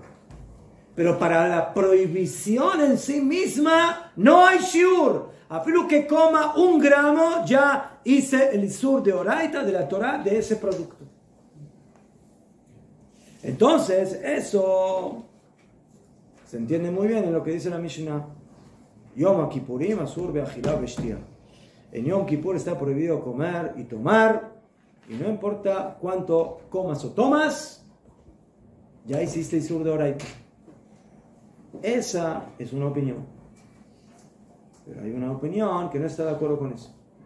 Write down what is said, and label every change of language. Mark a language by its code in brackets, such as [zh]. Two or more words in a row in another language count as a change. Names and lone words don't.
[es] Pero para la prohibición en sí misma no hay shiur. Afilo que coma 1 gramo, ya hice el [arc] איסור דאורייתא [es] de la Torah de ese producto. Entonces eso se entiende muy bien en lo que dice la Mishnah. [he] יום הכיפורים אסור באכילה בשתיה. [es] En Yom Kippur está prohibido comer y tomar, y no importa cuánto comas o tomas, ya hiciste [arc] איסור דאורייתא. [es] Esa es una opinión. Pero hay una opinión que no está de acuerdo con eso.